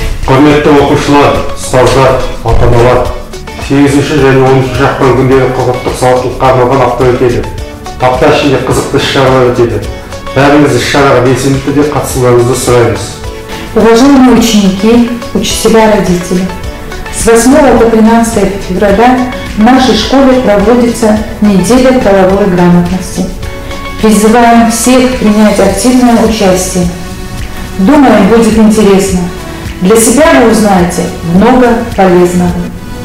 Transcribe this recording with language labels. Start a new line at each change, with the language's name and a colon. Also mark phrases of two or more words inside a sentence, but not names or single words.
Kazakh: Құрметті оқушылар, ұстаздар, ата-аналар, 8-ші және 10-ші ақпан күндері құқықтық сауаттылыққа арналған апта өтеді. Апта ішінде қызықты іс-шаралар өтеді. Бәріңіз іс-шараға белсенді түрде қатысуларыңызды сұраймыз.
Russian: Уважаемые ученики, учителя, родители, с 8 по 13 февраля в нашей школе проводится неделя правовой грамотности. Призываем всех принять активное участие. Думаем, будет интересно. Для себя вы узнаете много полезного.